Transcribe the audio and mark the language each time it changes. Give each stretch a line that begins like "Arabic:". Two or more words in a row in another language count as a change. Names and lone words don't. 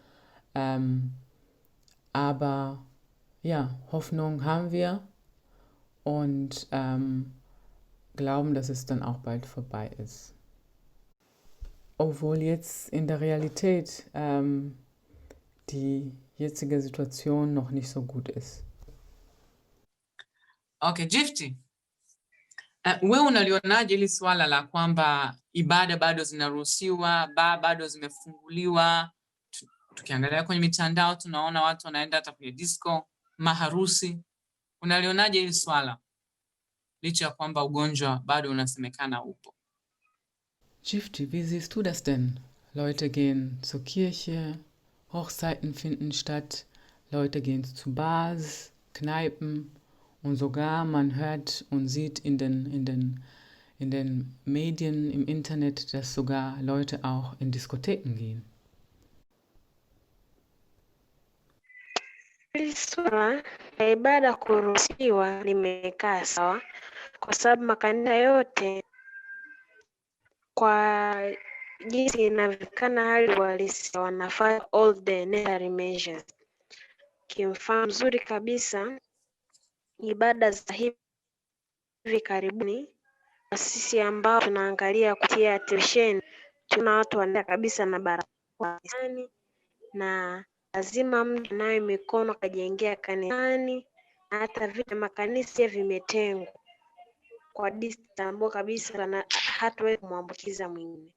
German: Aber ja, Hoffnung haben wir und glauben, dass es dann auch bald vorbei ist. Obwohl jetzt in der Realität die jetzige Situation noch nicht so gut ist.
Swahili: Okay, Gifty. Wewe unalionaje hili swala la kwamba ibada bado zinaruhusiwa, bado zimefunguliwa? Tukiangalia kwenye mitandao tunaona watu wanaenda hata kwenye disco, maharusi. Unalionaje hili swala licha ya kwamba ugonjwa bado unasemekana upo?
German: Gifty, wie siehst du das denn? Leute gehen zur Kirche, Hochzeiten finden statt, Leute gehen zu Bars, Kneipen und sogar man hört und sieht in den Medien, im Internet, dass sogar Leute auch in Diskotheken gehen.
Swahili: Swala la ibada kuruhusiwa limekaa sawa, kwa sababu makanisa yote kwa jinsi inavyoonekana hali halisi wanafanya
English: all the necessary measures.
Swahili: Kimfano mzuri kabisa, ibada za hivi karibuni, sisi ambao tunaangalia kupitia televisheni, tuna watu wanaenda kabisa na barakoa na lazima mtu naye mikono kajengea kanisani, na hata vile makanisa vimetengwa kwa distance ambayo kabisa na hatuwezi kumwambukiza mwingine.